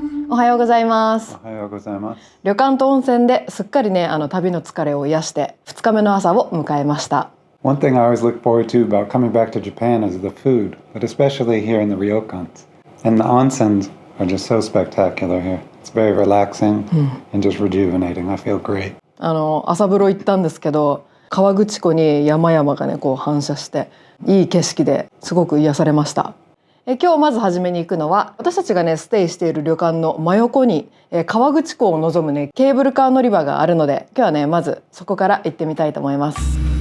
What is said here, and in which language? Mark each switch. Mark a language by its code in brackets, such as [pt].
[ja] おはようございます。おはようございます。旅館と温泉ですっかりね旅の疲れを癒して2日目の朝を迎えました。 [en] One thing I always look forward to about coming back to Japan is the food, but especially here in the ryokans. And the onsens are just so spectacular here. It's very relaxing and just rejuvenating. I feel great. [ja] 朝風呂行ったんですけど、河口湖に山々がねこう反射していい景色ですごく癒されました。今日まず初めに行くのは、私たちがねステイしている旅館の真横に河口湖を望むねケーブルカー乗り場があるので、今日はねまずそこから行ってみたいと思います。